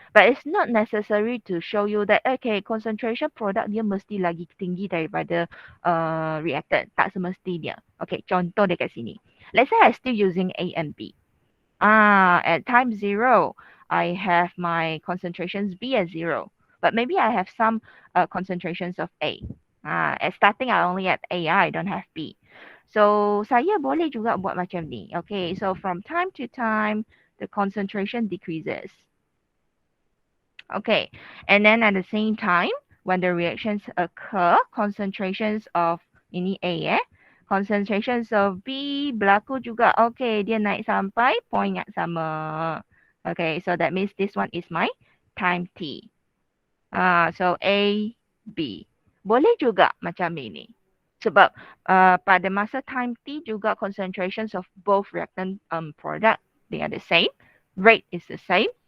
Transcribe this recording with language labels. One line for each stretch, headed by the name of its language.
English: But it's not necessary to show you that okay, concentration product
Malay: dia mesti lagi tinggi daripada reactant. Tak semestinya. Okay, contoh dekat sini.
English: Let's say I still using A and B. At time 0, I have my concentrations B at 0. But maybe I have some concentrations of A. At starting I only at A, I don't have B.
Malay: So saya boleh juga buat macam ni.
English: Okay, so from time to time, the concentration decreases. Okay, and then at the same time, when the reactions occur, concentrations of ini A concentrations of B
Malay: berlaku juga. Okay, dia naik sampai point yang sama.
English: Okay, so that means this one is my time T.
Malay: So A, B. Boleh juga macam ini. Sebab pada masa time T juga concentrations of both reactant product,
English: they are the same.
Malay: Rate is the same.